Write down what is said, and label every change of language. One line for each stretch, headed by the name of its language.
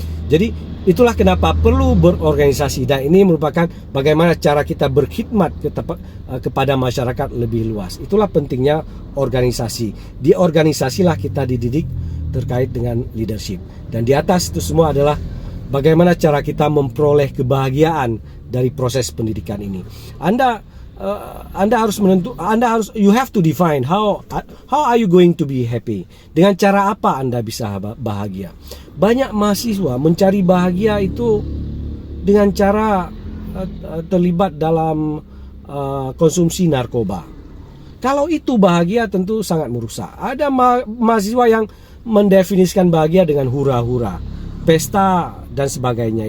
Indonesian: Jadi itulah kenapa perlu berorganisasi, dan ini merupakan bagaimana cara kita berkhidmat kepada masyarakat lebih luas. Itulah pentingnya organisasi. Di organisasilah kita dididik terkait dengan leadership. Dan di atas itu semua adalah bagaimana cara kita memperoleh kebahagiaan dari proses pendidikan ini. Anda harus
English: you have to define how are you going to be happy.
Indonesian: Dengan cara apa Anda bisa bahagia? Banyak mahasiswa mencari bahagia itu dengan cara terlibat dalam konsumsi narkoba. Kalau itu bahagia tentu sangat merusak. Ada mahasiswa yang mendefinisikan bahagia dengan hura-hura, pesta dan sebagainya.